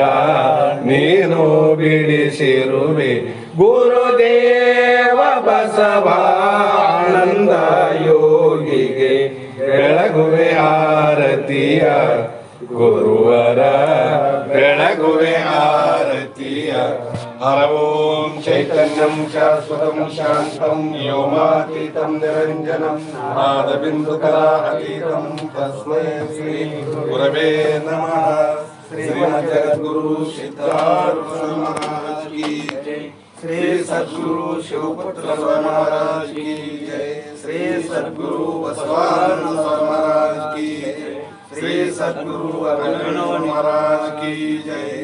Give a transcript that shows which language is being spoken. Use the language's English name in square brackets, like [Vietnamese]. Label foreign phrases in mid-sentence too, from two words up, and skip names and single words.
[Kannada] ನೀನು ಬಿಡಿಸಿರುವೆ ಗುರುದೇವ ಬಸವಾನಂದ ಯೋಗಿಗೆ ಬೆಳಗುವೆ ಆರತಿಯ ಗುರುವರ ಬೆಳಗುವೆ ಆರತಿಯ [Sanskrit] ಹರ ಓಂ ಚೈತನ್ಯಂ ಶಾಶ್ವತಂ ಶಾಂತಂ ವ್ಯೋಮಾತೀತಂ ನಿರಂಜನಂ ನಾದಬಿಂದುಕಲಾ ಅತೀತಂ ತಸ್ಮೈ ಶ್ರೀ ಗುರವೇ ನಮಃ. [Hindi] श्रीमद् जगद्गुरु सिद्धार्थ महाराज की जय. श्री सद्गुरु शिवपुत्र महाराज की जय. श्री सद्गुरु बसवानंद महाराज की जय. श्री सद्गुरु अभिनव महाराज की जय.